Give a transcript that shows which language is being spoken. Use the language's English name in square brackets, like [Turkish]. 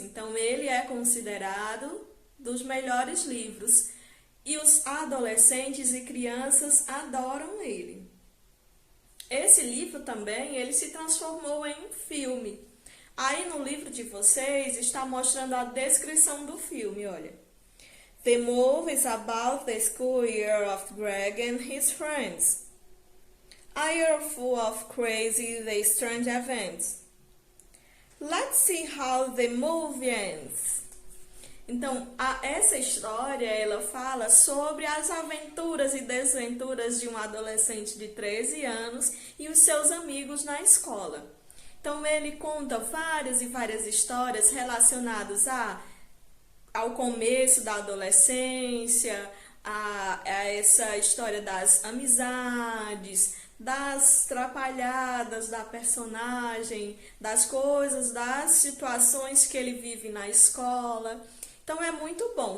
[Portuguese] Então, ele é considerado dos melhores livros e os adolescentes e crianças adoram ele. Esse livro também, ele se transformou em um filme. Aí no livro de vocês está mostrando a descrição do filme, olha. [English] The movie is about the school year of Greg and his friends. A year full of crazy and strange events. Let's see how the movie ends. [Portuguese] Então, essa história, ela fala sobre as aventuras e desventuras de um adolescente de 13 anos e os seus amigos na escola. Então, ele conta várias e várias histórias relacionadas ao começo da adolescência, a essa história das amizades, das trapalhadas da personagem, das coisas, das situações que ele vive na escola. Então é muito bom.